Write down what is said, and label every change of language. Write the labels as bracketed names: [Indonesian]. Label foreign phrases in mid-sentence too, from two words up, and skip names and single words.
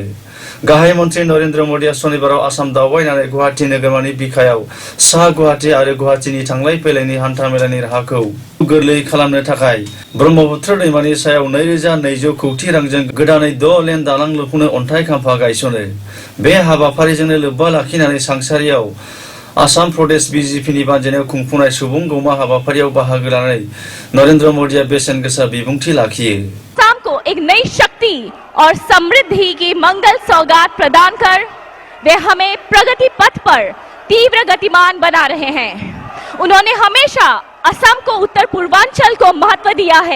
[Bodo] गाहाय मन्थ्रि नरेन्द्र मदिया सनिबाराव आसाम दावबायनानै गुवाहाटी नोगोरमानि बिखायाव सा गुवाहाटी आरो गुवाहाटीनि थांलाय फैलायनि हान्थामेलानि राहाखौ गोरलै खालामनो थाखाय ब्रह्मपुत्र दैमानि सायाव 2200 कौटि रांजों गोदानै 6 लेन दालां लुफुंनो अन्थाइ खाम्फा गायसनो। बे हाबाफारिजोंनो लोब्बा लाखिनानै सांसारियाव आसाम प्रदेश BJPनि बानजायनायाव खुंफुंनाय सुबुं गौमा हाबाफारियाव बाहागो लानानै नरेन्द्र मदिया बेसेन गोसा बिबुंथि लाखियो। [Hindi] आसाम को एक नई शक्ति और समृद्धि की मंगल सौगात प्रदान कर वे हमें प्रगति पथ पर तीव्र गतिमान बना रहे हैं। उन्होंने हमेशा असम को उत्तर पूर्वांचल को महत्व दिया है।